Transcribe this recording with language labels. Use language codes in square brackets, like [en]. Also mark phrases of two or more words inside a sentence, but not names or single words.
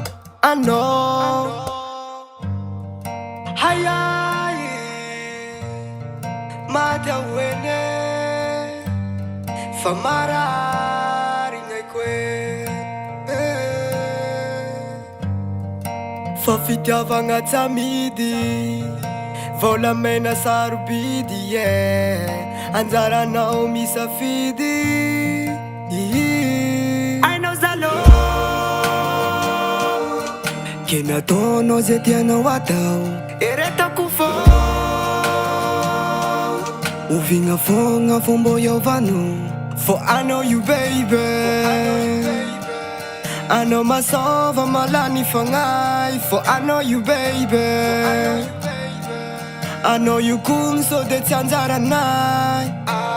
[mg] Anao hayay maty ahoene fa marary gnaiko fa fitiavagna tsamidy, volamena sarobidy anjaranao misafidy. Ainao zalo, ke nataonao zay tianao atao. Eretako fô ovigna fogna fomba iovanao. [en] For I know you baby, [mg] anao masova malany fagnay. [en] For I know you baby, [mg] anao io kony so de tsy anjaranay.